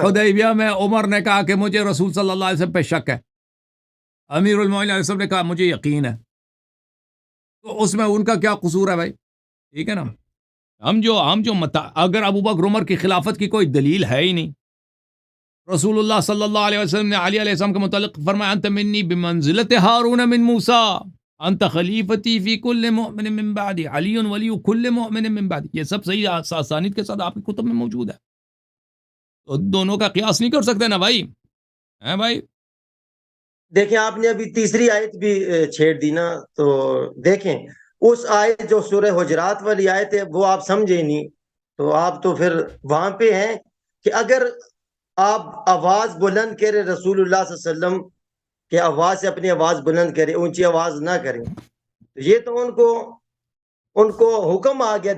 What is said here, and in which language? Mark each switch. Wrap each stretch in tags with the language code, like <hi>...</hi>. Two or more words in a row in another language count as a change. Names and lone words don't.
<ur>حدیبیہ میں عمر نے کہا کہ مجھے رسول صلی اللہ علیہ وسلم پہ شک ہے، امیر المومنین علیہ السلام نے کہا مجھے یقین ہے، تو اس میں ان کا کیا قصور ہے بھائی؟ ٹھیک ہے نا؟ اگر ابو بکر عمر کی خلافت کی کوئی دلیل ہے ہی نہیں، رسول اللہ صلی اللہ علیہ وسلم نے علی علیہ السلام کے متعلق فرمایا</ur> <ar>انت منی بمنزلت ہارون من موسیٰ انت خلیفتی فی کل مؤمن من بعدی علی ولی کل مؤمن من بعدی،</ar> <ur>یہ سب صحیح اسانید کے ساتھ آپ کی کتب میں موجود ہے، تو دونوں کا قیاس نہیں کر سکتے نا بھائی، ہیں بھائی؟ دیکھیں، آپ نے ابھی تیسری آیت بھی چھیڑ دی نا، تو دیکھیں اس آیت جو سورہ حجرات والی آیت ہے وہ آپ سمجھے نہیں، تو آپ تو پھر وہاں پہ ہیں کہ اگر آپ آواز بلند کرے رسول اللہ صلی اللہ علیہ وسلم کہ آواز سے اپنی آواز بلند کرے، اونچی آواز نہ کریں، تو یہ تو ان کو حکم آ گیا۔</ur>